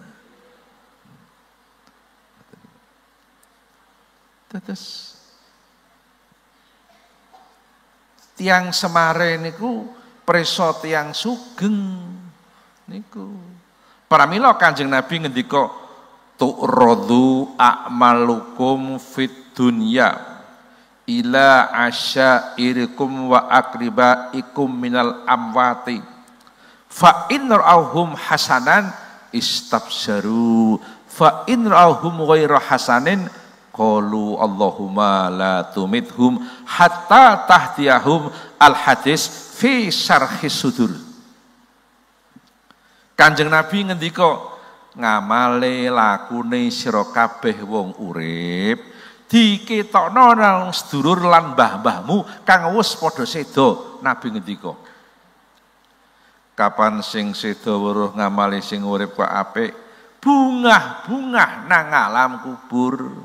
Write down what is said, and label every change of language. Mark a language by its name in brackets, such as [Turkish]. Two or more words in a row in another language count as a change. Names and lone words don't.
[Javanese] Tetes tiang Semare niku preso tiang sugeng niku. Pramila Kanjeng Nabi ngendika [Arabic] تعرض أعمالكم في الدنيا إلى عشائركم وأقربائكم من الأموات فإن رأوهم حسنا استبشروا فإن رأوهم غير حسن قالوا اللهم لا تمتهم حتى تهديهم الحديث في شرح الصدور. [Javanese] Kanjeng Nabi ngendika ngamale lakune sira kabeh wong urip diketokno nang sedulur lan mbah-mbahmu kang wis padha seda. Nabi ngendika kapan sing seda weruh ngamale sing urip kok apik bungah-bungah nang alam kubur.